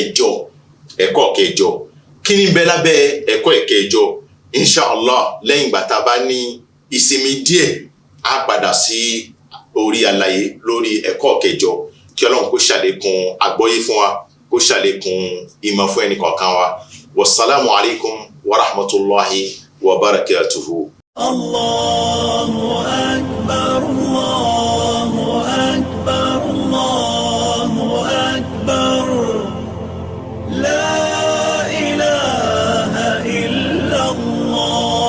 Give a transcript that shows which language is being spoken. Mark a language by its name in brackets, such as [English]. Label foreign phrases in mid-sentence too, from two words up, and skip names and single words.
[Yoruba] kẹjọ kí ni bẹ lábẹ́ ẹ̀kọ́ ìkẹjọ [Arabic] إن شاء الله [Yoruba] lẹ́yìn ìgbà tá a bá ní ìsinmi díẹ̀ a padà sí orí àlàyé lórí ẹ̀kọ́ kẹjọ kí Ọlọ́run kó ṣàlékún àgbọ́yé fún wa kó ṣàlékún ìmọ̀ fún ẹnì kọ̀ọ̀kan wa [Arabic] والسلام عليكم ورحمة الله وبركاته. الله أكبر، الله أكبر، الله أكبر. لا إله إلا الله.